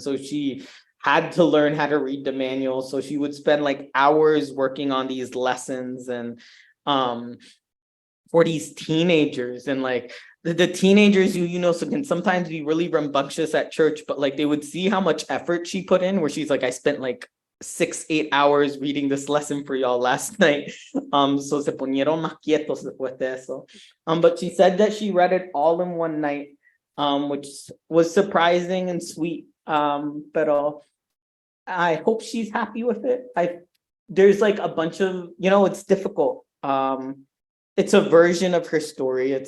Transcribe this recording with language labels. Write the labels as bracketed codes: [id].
[en] So she had to learn how to read the manual. So she would spend hours working on these lessons, and for these teenagers. And the teenagers who so can sometimes be really rambunctious at church, but they would see how much effort she put in, where she's like, I spent 6-8 hours reading this lesson for y'all last night. [es] So se ponieron más quietos después de eso. [en] But she said that she read it all in one night, which was surprising and sweet. But I hope she's happy with it. There's a bunch of, it's difficult. It's a version of her story.